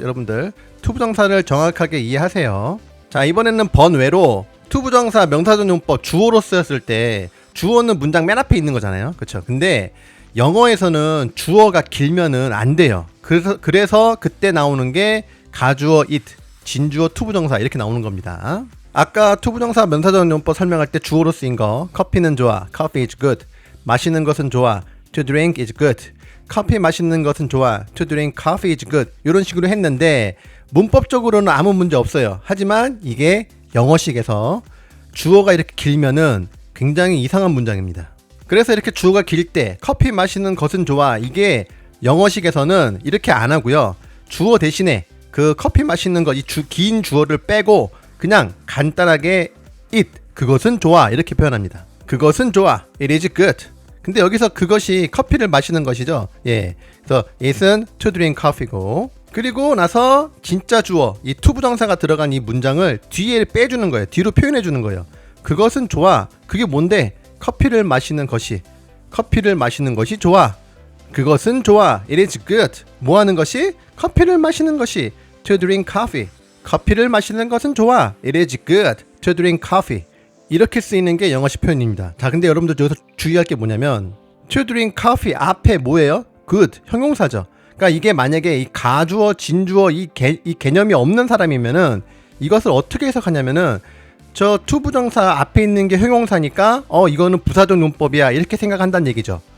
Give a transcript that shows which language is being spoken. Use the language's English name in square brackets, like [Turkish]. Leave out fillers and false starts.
[Korean] 여러분들 투부정사를 정확하게 이해하세요. 자, 이번에는 번외로 투부정사 명사절 용법 주어로 쓰였을 때 주어는 문장 맨 앞에 있는 거잖아요. 그렇죠? 근데 영어에서는 주어가 길면은 안 돼요. 그래서 그때 나오는 게 가주어 it, 진주어 투부정사 이렇게 나오는 겁니다. 아까 투부정사 명사절 용법 설명할 때 주어로 쓰인 거 커피는 좋아, [English] coffee is good. [Korean] 마시는 것은 좋아, [English] to drink is good. [Korean] 커피 마시는 것은 좋아, [English] to drink coffee is good. [Korean] 이런 식으로 했는데 문법적으로는 아무 문제 없어요. 하지만 이게 영어식에서 주어가 이렇게 길면은 굉장히 이상한 문장입니다. 그래서 이렇게 주어가 길 때 커피 마시는 것은 좋아, 이게 영어식에서는 이렇게 안 하고요. 주어 대신에 그 커피 마시는 것, 긴 주어를 빼고 그냥 간단하게 it, 그것은 좋아 이렇게 표현합니다. 그것은 좋아, [English] it is good. [Korean] 근데 여기서 그것이 커피를 마시는 것이죠. 예, 그래서 it은 [English] to drink coffee [Korean] 고, 그리고 나서 진짜 주어, 이 to 부정사가 들어간 이 문장을 뒤에 빼주는 거예요. 뒤로 표현해 주는 거예요. 그것은 좋아. 그게 뭔데? 커피를 마시는 것이. 커피를 마시는 것이 좋아. 그것은 좋아. [English] It is good. [Korean] 뭐 하는 것이? 커피를 마시는 것이. [English] To drink coffee. [Korean] 커피를 마시는 것은 좋아. [English] It is good to drink coffee. [Korean] 이렇게 쓰이는 게 영어식 표현입니다. 자, 근데 여러분들 여기서 주의할 게 뭐냐면 [English] to drink coffee [Korean] 앞에 뭐예요? good, 형용사죠. 그러니까 이게 만약에 이 가주어, 진주어 이 개념이 없는 사람이면은 이것을 어떻게 해석하냐면은 저 to 부정사 앞에 있는 게 형용사니까 이거는 부사적 용법이야 이렇게 생각한다는 얘기죠.